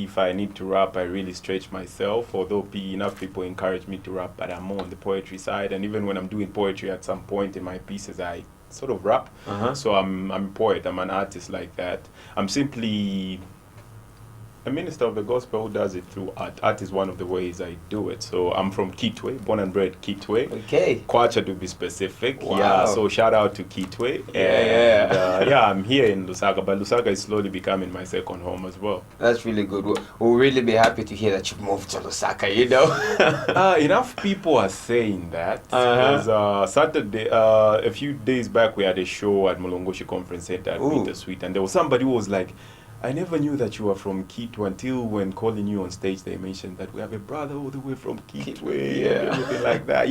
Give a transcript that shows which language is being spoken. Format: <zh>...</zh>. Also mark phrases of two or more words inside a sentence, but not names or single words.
<en>If I need to rap, I really stretch myself, although enough people encourage me to rap, but I'm more on the poetry side. And even when I'm doing poetry at some point in my pieces, I sort of rap. So I'm a poet, I'm an artist like that. I'm simply a minister of the gospel who does it through art. Art is one of the ways I do it. So I'm from Kitwe, born and bred Kitwe. Okay. Kwacha to be specific. Wow. Yeah, so shout out to Kitwe. And I'm here in Lusaka, but Lusaka is slowly becoming my second home as well. That's really good. We'll really be happy to hear that you've moved to Lusaka, Enough people are saying that. Because Saturday, a few days back, we had a show at Mulongoshi Conference Center at Bittersweet, and there was somebody who was like, I never knew that you were from Kitwe until when calling you on stage, they mentioned that we have a brother all the way from Kitwe, everything like that.</en>